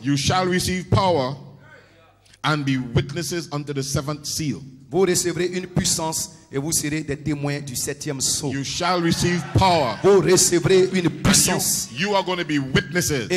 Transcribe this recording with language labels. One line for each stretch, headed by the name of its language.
English: You shall receive power and be witnesses unto the seventh seal.
French: Vous recevrez une puissance et vous serez des témoins du 7e sceau.
English: You shall receive power.
French: Vous recevrez une
English: And
French: puissance
English: you are going to be witnesses,